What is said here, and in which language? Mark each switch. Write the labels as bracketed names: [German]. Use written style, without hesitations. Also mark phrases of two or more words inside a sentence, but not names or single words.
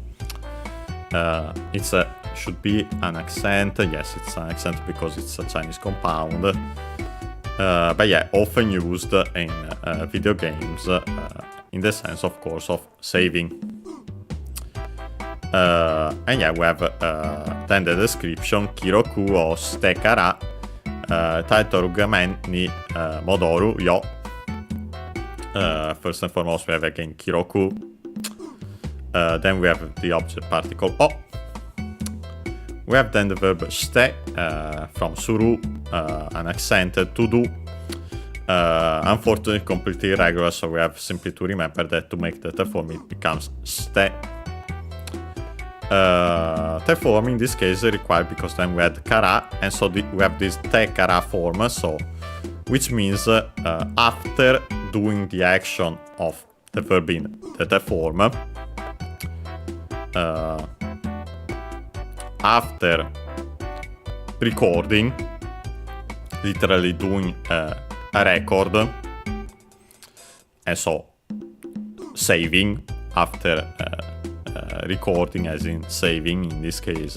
[English] It's should be an accent. Yes, it's an accent because it's a Chinese compound. But yeah, often used in video games in the sense, of course, of saving. And yeah, we have then the description, [Japanese] 記録をしてからタイトル画面に戻るよ. [English] First and foremost, we have again Kiroku. Then we have the object particle o. We have then the verb shite from suru, an accented to do. Unfortunately, completely irregular, so we have simply to remember that to make the form it becomes shite. Form in this case is required because then we had kara, and so we have this [Japanese] てから [English] form, so which means after doing the action of the verb in the form, after recording, literally doing a record, and so saving after recording, as in saving in this case.